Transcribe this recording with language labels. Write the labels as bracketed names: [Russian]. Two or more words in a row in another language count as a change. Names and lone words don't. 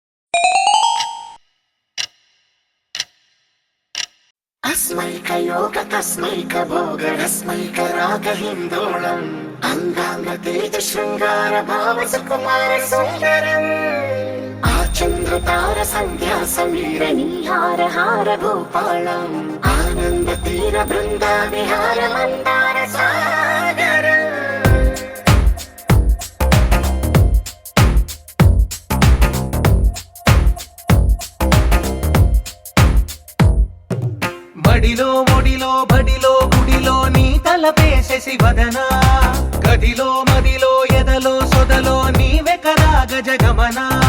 [Sanskrit] अस्मैकयोग तस्मैक भोग रस्मैक राग हिन्दोळम् अंगांग तेज शृंगार भाव सुकुमार सुंदरम् आचंद्र तार संध्या समीर नीहार हार भूपालम् आनंद तीर बृंदा विहार मंदार सागर [Telugu] మడిలో మొడిలో బడిలో గుడిలో నీ తలపేసేసి వదనా గదిలో మదిలో ఎదలో సొదలో నీవే కదా గజగమనా